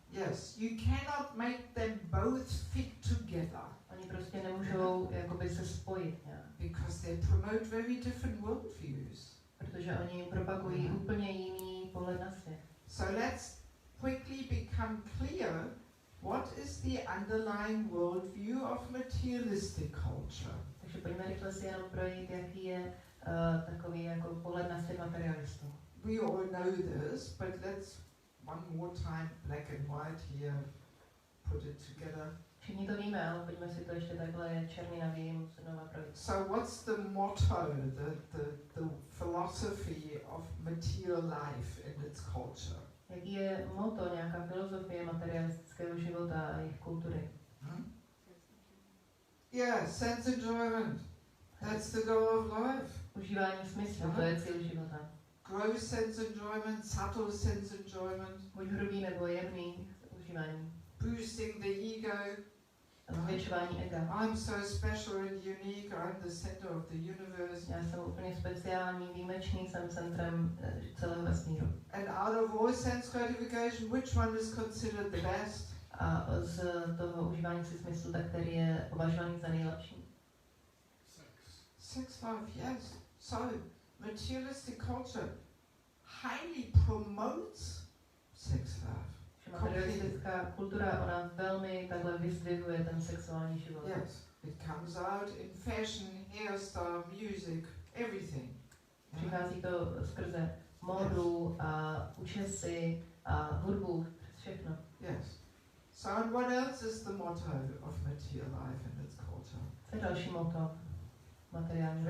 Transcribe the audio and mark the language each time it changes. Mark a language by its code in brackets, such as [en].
[en] Yes, you cannot make them both fit together. [cs] Oni prostě nemůžou jakoby se spojit nějak. [en] Because they promote very different worldviews. [cs] Protože oni propagují úplně jiný pohled na svět. [en] So let's quickly become clear what is the underlying worldview of materialistic culture. [cs] Takže pojďme rychle si jenom projít, jaký je takový jako pohled na svět materialistů. [en] We all know this, but let's one more time, black and white here, put it together. [cs] Všichni to víme, ale pojďme si to ještě takhle černý na bílém znova projít. [en] So what's the motto, the philosophy of material life in its culture? [cs] Jaký je motto, nějaká filozofie materialistického života a jejich kultury? [en] Yeah, sense enjoyment. That's the goal of life. [cs] Užívání smyslu, to je cíl života. [en] Gross sense enjoyment, subtle sense enjoyment. [cs] Buď hrubý nebo jemný užívání. [en] Boosting the ego. [cs] Zvětšování ega. [en] I'm so special and unique, I'm the center of the universe. [cs] Já jsem úplně speciální, výjimečný, jsem centrem celého vesmíru. [en] And out of all sense gratification, which one is considered the best? [cs] A z toho užívání si smyslu, tak který je považovaný za nejlepší? [en] Sex life, yes. So, materialistic culture highly promotes sex life. [cs] Materialistická kultura, ona velmi takhle vyzdvihuje ten sexuální život. [en] Yes, it comes out in fashion, hairstyle, music, everything. [cs] Přichází to skrze módu a účesy a hudbu, všechno. [en] Yes. So, and what else is the motto of material life and its culture? [cs] Co je další motto materiálního